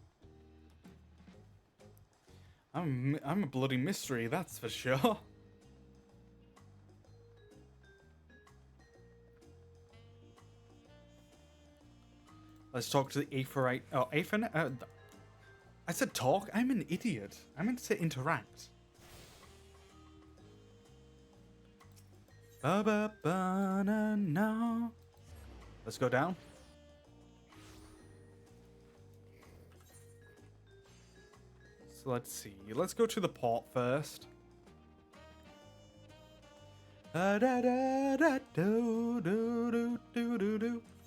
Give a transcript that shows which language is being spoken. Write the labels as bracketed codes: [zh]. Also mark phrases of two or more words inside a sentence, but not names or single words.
[en] I'm a bloody mystery, that's for sure. Let's talk to the Aphorite. Oh, Aphorite. I said talk. I'm an idiot. I meant to say interact. Ba ba ba na na. Let's go down. So let's see. Let's go to the port first. Da da da da do do do do do do.